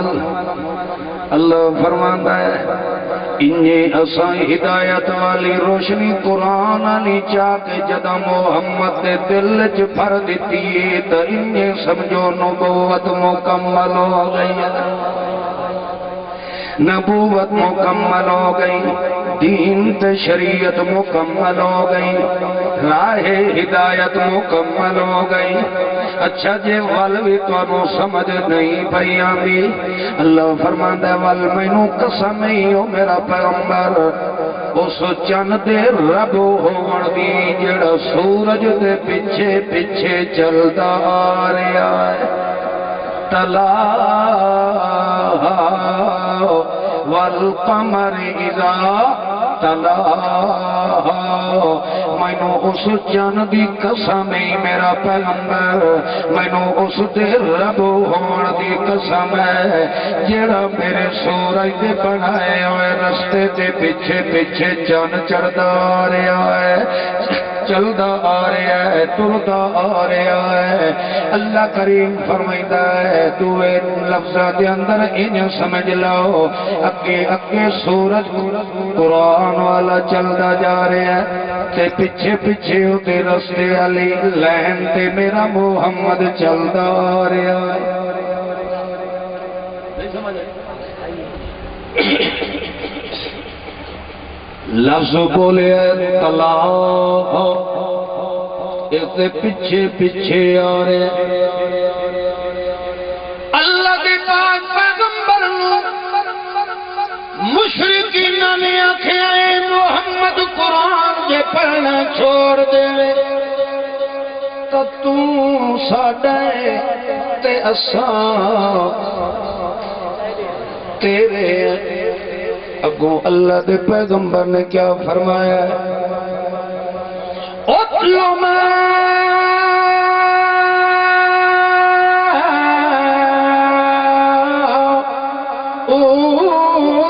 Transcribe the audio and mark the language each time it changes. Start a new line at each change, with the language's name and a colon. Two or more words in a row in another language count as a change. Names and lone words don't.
Punjabi: اللہ فرماندا ہے انجے اساں ہدایت والی روشنی قرآن علی چاہ کے جدا محمد دے دل چ بھر دیتی ہے تا انجے سمجھو نبوت مکمل ہو گئی، نبوت مکمل ہو گئی، دین تے شریعت مکمل ہو گئی، راہ ہدایت مکمل ہو گئی۔ اچھا جے والوی تو سمجھ نہیں پئی آندی، اللہ فرماندا ہے ول مینوں قسم ہی او میرا پیغمبر اس چند دے رب ہون دی جڑا سورج دے پیچھے پیچھے چلدا آ رہا ہے۔
Arabic: تلا والقمر اذا تلا،
Punjabi: مینوں اس چند دی قسم ہے میرا پیغمبر، مینوں اس دے رب ہون دی قسم ہے جڑا میرے سورج دے بنائے ہوئے رستے دے پیچھے پیچھے چند چڑھدا آ رہا ہے، چلدا آ رہا ہے، ٹردا آ رہا ہے۔ اللہ کریم فرمائندا ہے دوے لفظاں دے اندر انہیں سمجھ لو اگے اگے سورج قرآن والا چلدا جا رہا ہے تے پیچھے پیچھے تے رستے علی لین تے میرا محمد چلدا آ رہا ہے۔ لفظ بولے تلا، اس پیچھے پیچھے آ رہے اللہ دے پاک پیغمبر مشرکین نے آکھیا اے محمد قرآن جے پڑھنا چھوڑ دے تو تو ساڈے تے اساں تیرے اگوں۔ اللہ دے پیغمبر نے کیا فرمایا ہے
Arabic: اُتْلُ مَا أُوحِيَ